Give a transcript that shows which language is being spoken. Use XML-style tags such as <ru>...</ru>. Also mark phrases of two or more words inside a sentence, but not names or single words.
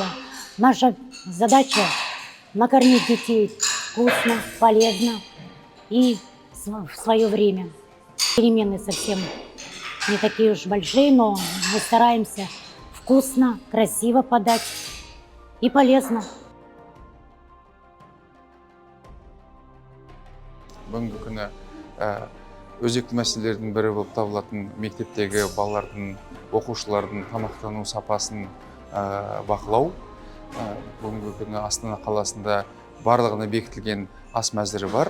<ru>Наша задача – накормить детей вкусно, полезно и в свое время. Перемены совсем не такие уж большие, но мы стараемся вкусно, красиво подать и полезно.</ru> <kk>Бүгінгі күні өзекті мәселелердің бірі болып табылатын мектептегі балалардың, оқушылардың тамақтану сапасын бақылау. Бүгінгі күні Астана қаласында барлығына бекітілген ас мәзірі бар.</kk>